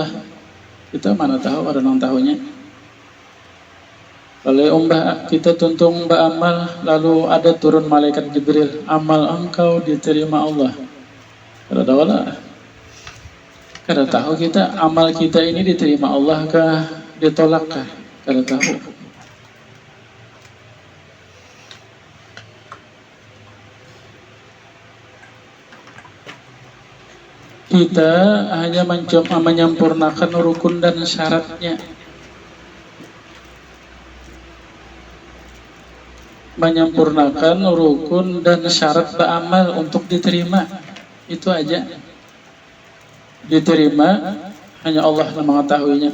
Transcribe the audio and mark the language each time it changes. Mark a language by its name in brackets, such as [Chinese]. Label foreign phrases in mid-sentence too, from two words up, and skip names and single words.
[Indonesian] Kita mana tahu, orang yang tahunya. Kalau kita tuntung amal, lalu ada turun malaikat Jibril, amal engkau diterima Allah. [Banjar] Kada tahu lah. Kada tahu kita amal kita ini diterima Allah kah, ditolak kah? [Indonesian] Kada tahu. Kita hanya mencoba menyempurnakan rukun dan syaratnya. Menyempurnakan rukun dan syarat beramal untuk diterima. Itu aja. Diterima hanya Allah yang mengetahuinya.